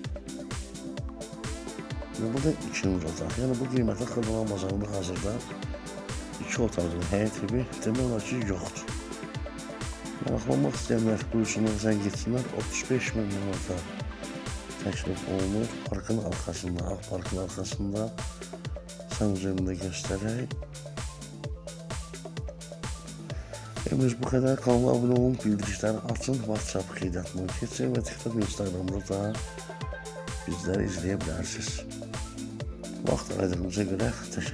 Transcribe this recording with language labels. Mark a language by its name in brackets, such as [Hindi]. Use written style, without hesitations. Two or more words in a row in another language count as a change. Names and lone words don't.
[Azerbaijani] Ve bu da ikinci otaq. Yəni bu qiymətə Xırdalan bazarında hazırda 2 otaqlı həyət evi demək olar ki yoxdur. Maraqlanmaq istəyənlər buyursunlar, zəng etsinlər. 35 min manata təklif olunur. Parkın arxasında, Ağ Parkın arxasında [Turkish] sen üzerinde göstererek. Evimiz bu kadar. Kanala abone olun, bildirişleri açın, WhatsApp [Azerbaijani] qeydiyyatını keçin [Turkish] ve TikTok, Instagram'da da bizleri izleyebilirsiniz. [Azerbaijani] Vaxt ayırdığınıza [Turkish] göre teşekkür ederim.